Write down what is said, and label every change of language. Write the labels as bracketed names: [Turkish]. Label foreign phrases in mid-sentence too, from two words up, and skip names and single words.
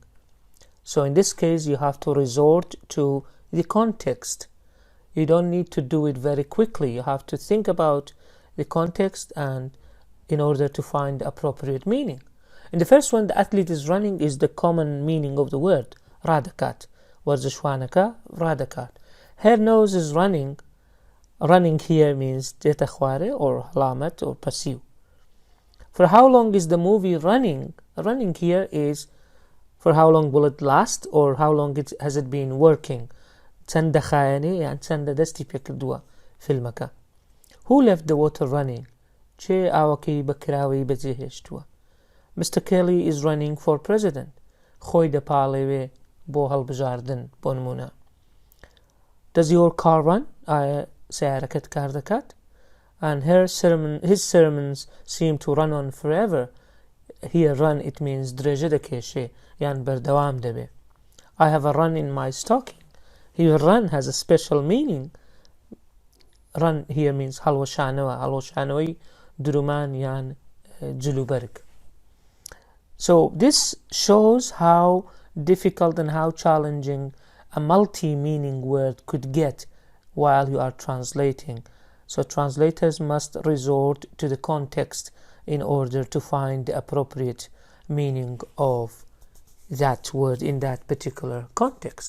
[English] So in this case, you have to resort to the context. You don't need to do it very quickly. You have to think about the context and in order to find the appropriate meaning. In the first one, the athlete is running is the common meaning of the word, [Central Kurdish] دەکات. ورزشوانەکە دەکات. [English] Her nose is running. Running here means [Central Kurdish] دێتە خوارێ [English] or هەڵامەت or pursue. For how long is the movie running? Running here is for how long will it last or how long has it been working. [Central Kurdish] چەند دەخایەنێ یان چەندە دەستی پێکردووە فیلمەکە. [English] Who left the water running? [Central Kurdish] چێ ئاوەکەی بە کراوەی بەجێهێشتووە. [English] Mr. Kelly is running for president. [Central Kurdish] خۆی دەپاڵێوێ بۆ هەڵبژاردن بۆ نمونە. [English] Does your car run? [Central Kurdish] ئایا سیارەکەت کار دەکات? [English] And his sermons seem to run on forever. Here run it means [Central Kurdish] درێژە دەکێشێ یان بەردەوام دەبێ. [English] I have a run in my stocking. Here run has a special meaning. Run here means هەڵوەشانەوە. [Central Kurdish] هەڵوەشانەوەی درومان یان جلوبەرگ. [English] So this shows how difficult and how challenging a multi-meaning word could get while you are translating. So translators must resort to the context in order to find the appropriate meaning of that word in that particular context.